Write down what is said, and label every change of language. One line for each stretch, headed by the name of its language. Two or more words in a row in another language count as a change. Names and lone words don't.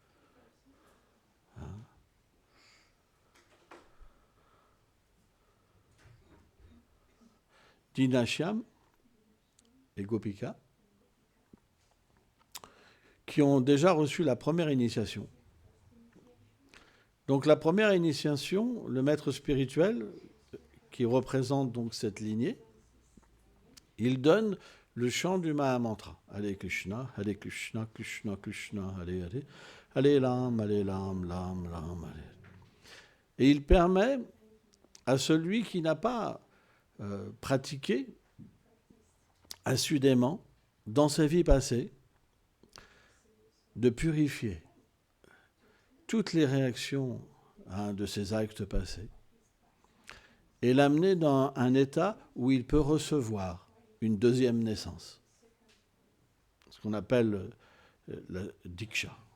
French: Dinashyam et Gopika, qui ont déjà reçu la première initiation. Donc la première initiation, le maître spirituel, qui représente donc cette lignée, il donne le chant du Mahamantra.
Sanskrit: हरे कृष्ण कृष्ण कृष्ण हरे हरे हरे राम राम राम हरे.
French: Et il permet à celui qui n'a pas pratiqué assidûment dans sa vie passée de purifier toutes les réactions de ses actes passés et l'amener dans un état où il peut recevoir une deuxième naissance, ce qu'on appelle la Diksha.